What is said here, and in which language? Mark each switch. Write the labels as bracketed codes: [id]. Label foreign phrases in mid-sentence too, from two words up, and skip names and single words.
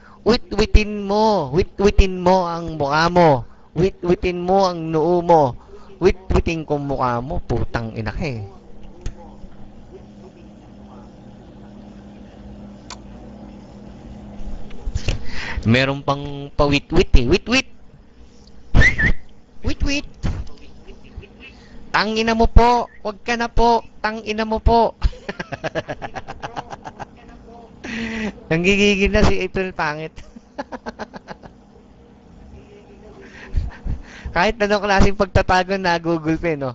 [tl] Waitin mo ang mukha mo. Waitin mo ang noo mo. Waitin ko mukha mo. Putang ina ka eh. Meron pang pawit-wit eh. Wit-wit. Wit-wit. Tangina mo po. Huwag ka na po. Tangina mo po. Nanggigigil na si April pangit. Kahit anong klaseng pagtatago na gugulpe, no?